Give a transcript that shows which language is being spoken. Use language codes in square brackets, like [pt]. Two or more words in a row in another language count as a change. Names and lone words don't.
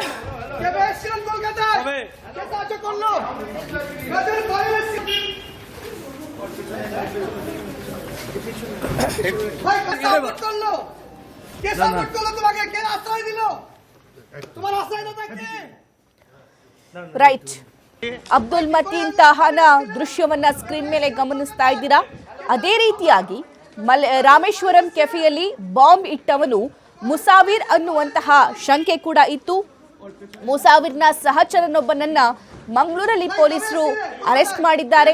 [bn] কবে আসছিলেন কলকাতায়? কে সাহায্য করলো? কাদের ভয়ে আসছিলেন? ভাই কে সাপোর্ট করলো? কে সাপোর্ট করলো তোমাকে? কে আশ্রয় দিল? তোমার আশ্রয়দাতা কে? [kn] ರೈಟ್. ಅಬ್ದುಲ್ ಮತೀನ್ ತಾಹಾನ ದೃಶ್ಯವನ್ನ ಸ್ಕ್ರೀನ್ ಮೇಲೆ ಗಮನಿಸ್ತಾ ಇದ್ದೀರಾ. ಅದೇ ರೀತಿಯಾಗಿ ರಾಮೇಶ್ವರಂ ಕೆಫೆಯಲ್ಲಿ ಬಾಂಬ್ ಇಟ್ಟವನು ಮುಸಾವಿರ್ ಅನ್ನುವಂತಹ ಶಂಕೆ ಕೂಡ ಇತ್ತು. ಮುಸಾವಿರ್ನ ಸಹಚರನೊಬ್ಬನನ್ನ ಮಂಗಳೂರಲ್ಲಿ ಪೊಲೀಸರು ಅರೆಸ್ಟ್ ಮಾಡಿದ್ದಾರೆ.